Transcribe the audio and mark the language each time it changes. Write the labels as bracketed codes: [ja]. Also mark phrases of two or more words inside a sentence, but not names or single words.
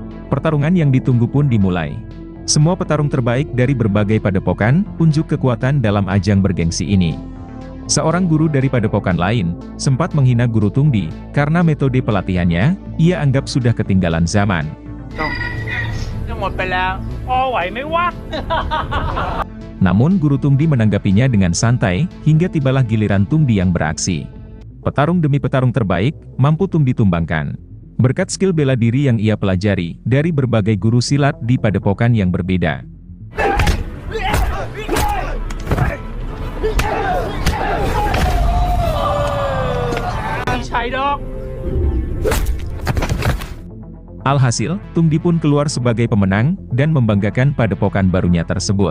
[id] Pertarungan yang ditunggu pun dimulai. Semua petarung terbaik dari berbagai padepokan unjuk kekuatan dalam ajang bergengsi ini. Seorang guru dari padepokan lain sempat menghina guru Tungdi karena metode pelatihannya ia anggap sudah ketinggalan zaman. [th] จะหมดไปแล้วพ่อไหวไหมวะ [id] Namun guru Tungdi menanggapinya dengan santai hingga tibalah giliran Tungdi yang beraksi. Petarung demi petarung terbaik mampu Tungdi tumbangkan. Berkat skill bela diri yang ia pelajari dari berbagai guru silat di padepokan yang berbeda. Alhasil, Tungdi pun keluar sebagai pemenang dan membanggakan padepokan barunya tersebut.